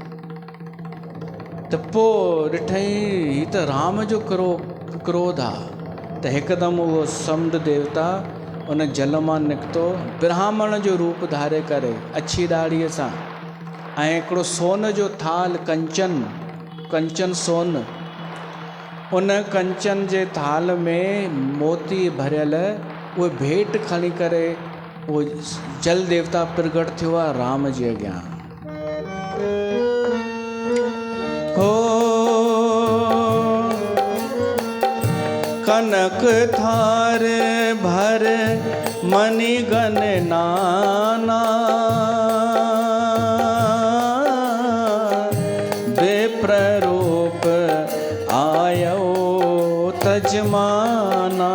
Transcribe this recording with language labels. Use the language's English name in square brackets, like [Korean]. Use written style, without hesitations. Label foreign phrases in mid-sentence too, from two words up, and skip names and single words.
[Sindhi] त पोइ ॾिठई ही त राम जो क्रोध आहे। त हिकदमि उहो समुंड देवता उन जल मां निकितो ब्राह्मण जो रूप धारे करे अछी दाढ़ीअ सां ऐं हिकिड़ो सोन जो थाल कंचन सोन, उन कंचन जे थाल में मोती भरियल उहे भेंट खणी करे उहो जल देवता प्रगट थियो आहे राम जे अॻियां। [Awadhi] हो कनक थार भर मणिगण नाना विप्र रूप आयो तजमाना।